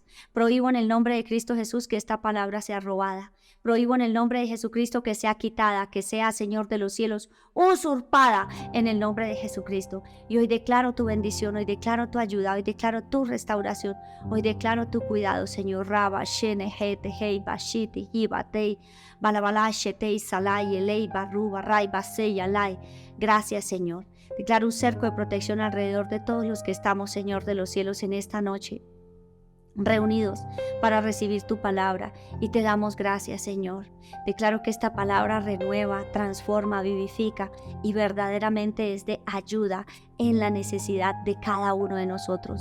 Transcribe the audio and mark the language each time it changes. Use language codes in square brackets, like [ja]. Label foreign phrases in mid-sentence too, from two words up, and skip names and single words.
[es] Prohíbo en el nombre de Cristo Jesús que esta palabra sea robada. Prohíbo en el nombre de Jesucristo que sea quitada, que sea, Señor de los cielos, usurpada en el nombre de Jesucristo. Y hoy declaro tu bendición, hoy declaro tu ayuda, hoy declaro tu restauración, hoy declaro tu cuidado, Señor. Raba, Shene, Hete, Hei, Bashiti, Hibatei, Balabala, Shetei, Salai, Elei, Barruba, Rai, Basei, Alai. Gracias, Señor. Declaro un cerco de protección alrededor de todos los que estamos, Señor de los cielos, en esta noche, reunidos para recibir tu palabra, y te damos gracias, Señor. Declaro que esta palabra renueva, transforma, vivifica y verdaderamente es de ayuda en la necesidad de cada uno de nosotros.